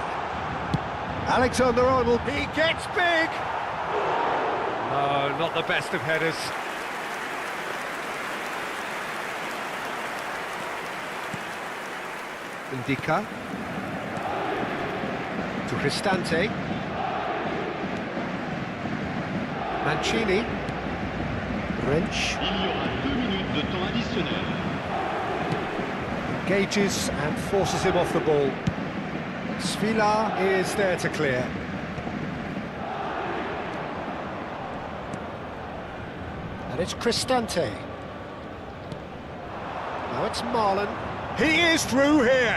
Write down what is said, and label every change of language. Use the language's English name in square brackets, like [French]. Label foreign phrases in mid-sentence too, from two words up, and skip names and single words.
[English] Alexander-Arnold, he gets big! No, not the best of headers. Indica. To Cristante. Mancini. Wrench. [French] Il y aura 2 minutes de temps additionnel. [English] Engages and forces him off the ball. C.F.R is there to clear. And it's Cristante. Now it's Marlon. He is through here.